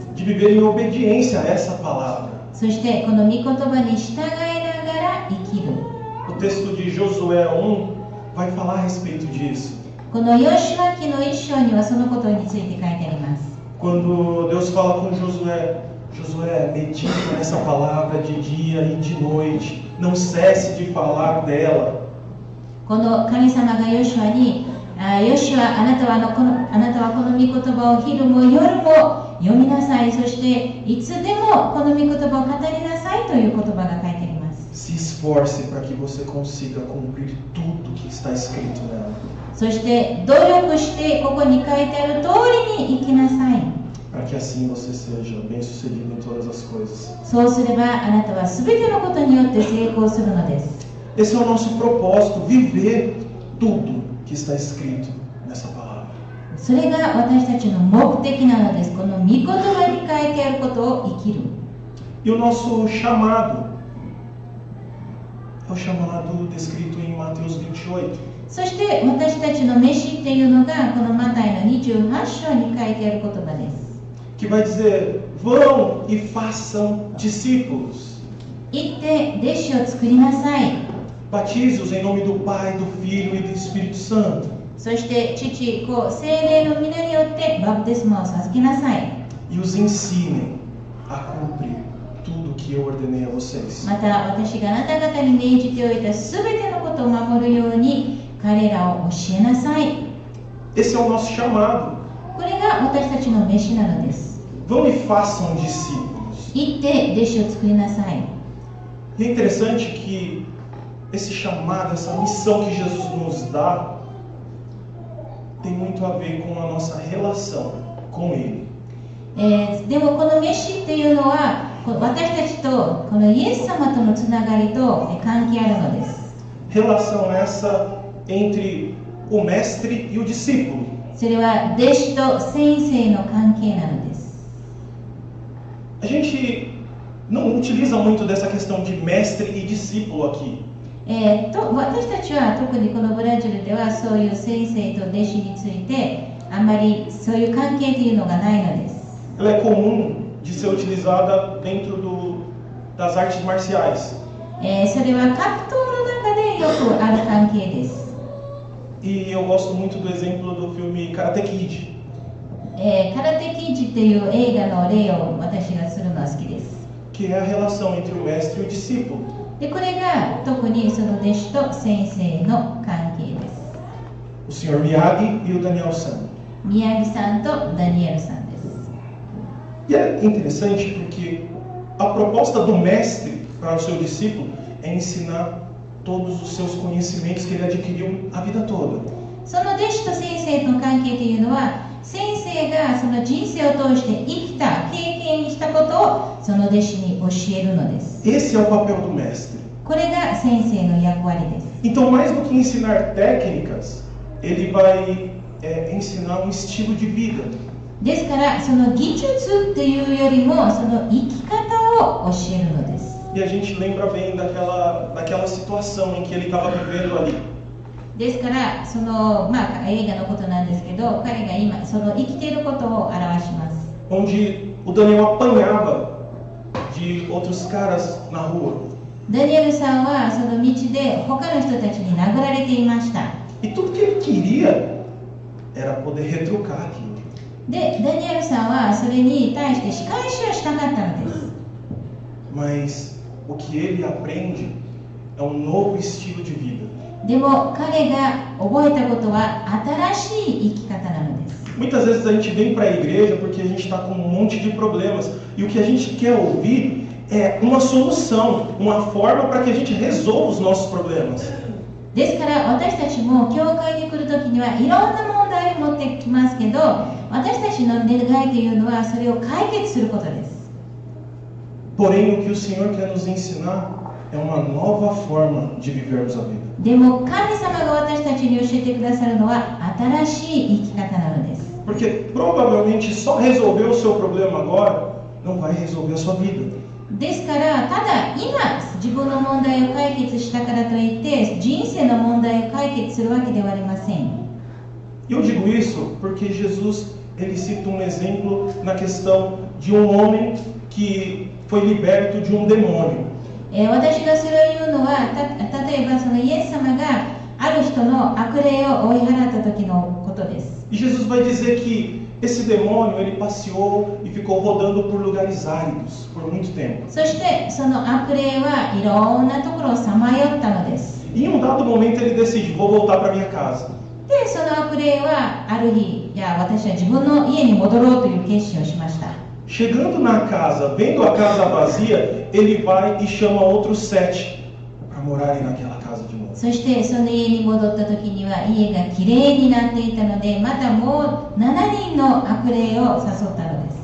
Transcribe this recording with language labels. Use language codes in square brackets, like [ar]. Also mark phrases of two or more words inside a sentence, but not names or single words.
[pt] De viver em obediência a essa palavra. [ja] そしてこの御言葉に従いながら生きる。 [pt] O texto de Josué 1 vai falar a respeito disso. [ja] このヨシュア記の一章にはそのことについて書いてあります。 [pt] Quando Deus fala com Josué, Josué, medita nessa palavra de dia e de noite, não cesse de falar dela. [ja] この神様がヨシュアに、ヨシュア、あなたはこの御言葉を昼も夜も読みなさい。そしていつでもこの御言葉を語りなさいという言葉が書いてあります。 [pt] Se esforce para que você consiga cumprir tudo que está escrito nela. [ja] そして努力してここに書いてある通りに生きなさい。 [pt] Para que assim você seja bem-sucedido em todas as coisas. [ja] そうすればあなたはすべてのことによって成功するのです。 [pt] Esse é o nosso propósito, viver tudo que está escrito nessa palavra. [ja] それが私たちの目的なのです。この御言葉に書いてあることを生きる。 [pt] E o nosso chamado é o chamado descrito em Mateus 28. [ja] そして私たちの飯っていうのがこのマタイの28章に書いてある言葉です。 [pt] Que vai dizer, vão e façam discípulos. [ja] 行って弟子を作りなさい。 [pt] Batize-os em nome do Pai, do Filho e do Espírito Santo. [ja] そして父、子、聖霊の皆によってバプテスマを授けなさい。 [pt] E os ensinem a cumprir tudo que eu ordenei a vocês. [ja] また私があなた方に命じておいたすべてのことを守るように彼らを教えなさい。 [pt] Esse é o nosso chamado. [ja] これが私たちの飯なのです。 [pt] Vão e façam discípulos. [ja] 行って弟子を作りなさい。 [pt] E é interessante que esse chamado, essa missão que Jesus nos dá, tem muito a ver com a nossa relação com Ele. [ja] でもこの飯っていうのは私たちとこのイエス様とのつながりと関係あるのです。 [pt] Relação essa entre o mestre e o discípulo. [ja] それは弟子と先生の関係なのです。 [pt] A gente não utiliza muito dessa questão de mestre e discípulo aqui. [ja] 私たちは特にこのブラジルではそういう先生と弟子についてあまりそういう関係というのがないのです。 [pt] Ela é comum de ser utilizada dentro das artes marciais. [ja] それは格闘の中でよくある関係です。 [pt] E eu gosto muito do exemplo do filme Karate Kid. [ja] 空手キッズっていう映画の例を私がするのは好きです。 [pt] Que é a relação entre o mestre e o discípulo. [ja] でこれが特にその弟子と先生の関係です。 [pt] O Sr. Miyagi e o Daniel San. [ja] 宮城さんとダニエルさんです。 [pt] E é interessante porque a proposta do mestre para o seu discípulo é ensinar todos os seus conhecimentos que ele adquiriu a vida toda. [ja] その弟子と先生の関係というのは先生がその人生を通して生きた経験したことをその弟子に教えるのです。 [pt] Esse é o papel do mestre. [ja] これが先生の役割です。 [pt] Então, mais do que ensinar técnicas, ele vai ensinar um estilo de vida. [ja] ですからその技術っていうよりもその生き方を教えるのです。 [pt] E a gente lembra bem daquela situação em que ele estava vivendo ali. [ja] ですからその、映画のことなんですけど彼が今その生きていることを表します。 [pt] Onde o Daniel apanhava de outros caras na rua. [ja] ダニエルさんはその道で他の人たちに殴られていました。 [pt] E tudo que ele queria era poder retrucar aquilo. [ja] でダニエルさんはそれに対して仕返しをしたかったのです。 [pt] Mas o que ele aprende é um novo estilo de vida. [ja] でも彼が覚えたことは新しい生き方なのです。 [pt] Muitas vezes a gente vem para a igreja porque a gente está com um monte de problemas e o que a gente quer ouvir é uma solução, uma forma para que a gente resolva os nossos problemas. [ja] ですから私たちも教会に来るときにはいろんな問題を持ってきますけど私たちの願いというのはそれを解決することです。 [pt] Porém, o que o Senhor quer nos ensinar é uma nova forma de vivermos a vida. [ja] でも神様が私たちに教えてくださるのは新しい生き方なのです。 [pt] Porque provavelmente só resolver o seu problema agora não vai resolver a sua vida. [ja] ですからただ今自分の問題を解決したからといって人生の問題を解決するわけではありません。 [pt] Eu digo isso porque Jesus ele cita um exemplo na questão de um homem que foi liberto de um demônio. [ja] 私がそれを言うのは例えばそのイエス様がある人の悪霊を追い払った時のことです。 [pt] E Jesus vai dizer que esse demônio ele passeou e ficou rodando por lugares áridos por muito tempo. [ja] そしてその悪霊はいろんなところをさまよったのです。 [pt] E em um dado momento ele decide, vou voltar para minha casa. [ja] でその悪霊はある日私は自分の家に戻ろうという決心をしました。 [pt] Chegando na casa, vendo a casa vazia, ele vai e chama outros 7 para morarem naquela casa de novo. [ja] そしてその家に戻った時には家がきれいになっていたのでまたもう7人の悪霊を誘ったのです。